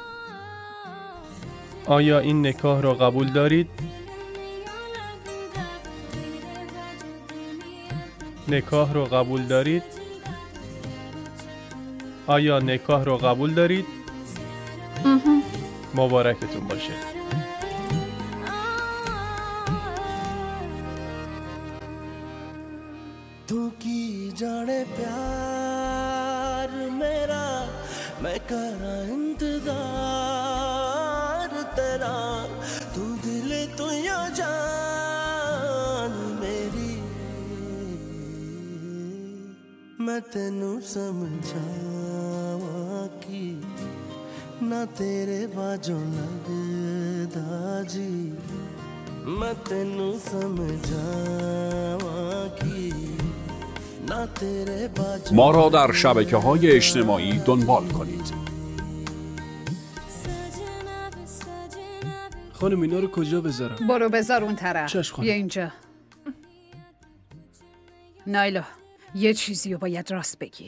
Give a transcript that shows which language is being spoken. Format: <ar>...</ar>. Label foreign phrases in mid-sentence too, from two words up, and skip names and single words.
<fa>آیا این نکاح را قبول دارید؟ نکاح را قبول دارید؟ آیا نکاح را قبول دارید؟ مبارکتون باشه.</fa> <pa>ਤੂੰ ਕੀ ਜਾਣੇ ਪਿਆਰ ਮੇਰਾ ਮੈਂ ਕਰਾਂ ਇੰਤਜ਼ਾਰ ਤੇਰਾ ਤੂੰ ਦਿਲ ਤੂੰ ਯਾ ਜਾਨ ਮੇਰੀ ਮੈਂ ਤੈਨੂੰ ਸਮਝਾਵਾਂ ਕੀ ਨਾ ਤੇਰੇ ਬਾਝੋਂ ਲਗਦਾ ਜੀ ਮੈਂ ਤੈਨੂੰ ਸਮਝਾਵਾਂ ਕੀ</pa> <fa>ما را در شبکه‌های اجتماعی دنبال کنید. خانم اینا رو کجا بذارم؟ برو بذار اون طرف. بیا اینجا. نایلا یه چیزی رو باید راست بگی.</fa>